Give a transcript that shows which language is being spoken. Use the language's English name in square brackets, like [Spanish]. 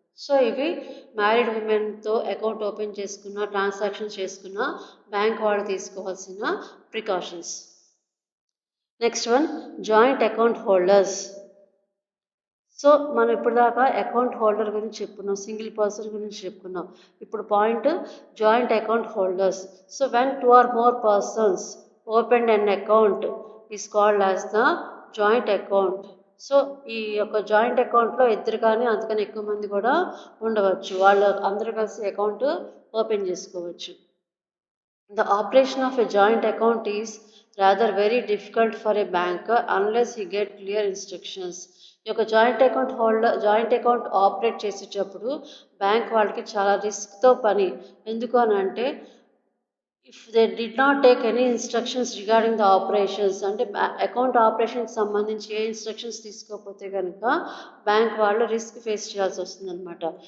[Telugu] So ఇవి married ఉమెన్తో account open చేసుకున్న transaction చేసుకున్న బ్యాంక్ వాళ్ళు తీసుకోవాల్సిన precautions. Next one, joint account holders. So మనం ఇప్పటిదాకా అకౌంట్ హోల్డర్ గురించి చెప్పుకున్నాం, సింగిల్ పర్సన్ గురించి చెప్పుకున్నాం. ఇప్పుడు point joint account holders. [English] So when 2 or more persons opened an account is called as the joint account. [Telugu] So ఈ యొక్క జాయింట్ అకౌంట్లో ఇద్దరు కానీ అంతకన్నా ఎక్కువ మంది కూడా ఉండవచ్చు, వాళ్ళు అందరూ కలిసి అకౌంట్ ఓపెన్ చేసుకోవచ్చు. [English] The operation of a joint account is rather very difficult for a banker unless he get clear instructions. [Telugu] ఈ యొక్క జాయింట్ అకౌంట్ ఆపరేట్ చేసేటప్పుడు బ్యాంక్ వాళ్ళకి చాలా రిస్క్తో పని. ఎందుకు అని అంటే [English] if they did not take any instructions regarding the operations, [Telugu] అంటే అకౌంట్ ఆపరేషన్కి సంబంధించి ఏ ఇన్స్ట్రక్షన్స్ తీసుకోకపోతే కనుక బ్యాంక్ వాళ్ళు రిస్క్ ఫేస్ చేయాల్సి వస్తుంది అనమాట.